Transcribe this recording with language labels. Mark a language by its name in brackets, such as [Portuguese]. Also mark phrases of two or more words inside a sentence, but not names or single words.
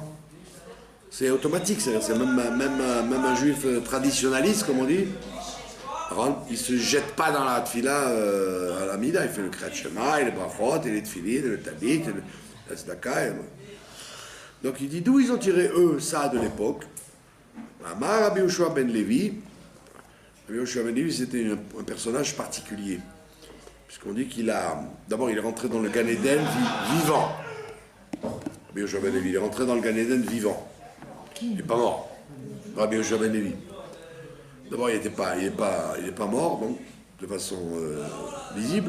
[French] C'est automatique, c'est même un juif traditionnaliste, comme on dit, il ne se jette pas dans la tfila à la mida, il fait le [Hebrew] קריאת שמע, [French] et les brachot, et les tfilin, et le tabit, et la tzedaka. Donc il dit d'où ils ont tiré eux ça de l'époque. [Hebrew] Amar Rabbi Yoshua ben Levi. [French] Rabbi Yoshua ben Levi c'était un personnage particulier, puisqu'on dit d'abord il est rentré dans le Gan Eden vivant. Rabbi Yoshua ben Levi, il est rentré dans le Gan Eden vivant. Il n'est pas mort. Rabbi Yoshua ben Levi. D'abord, il n'est pas mort, donc, de façon visible.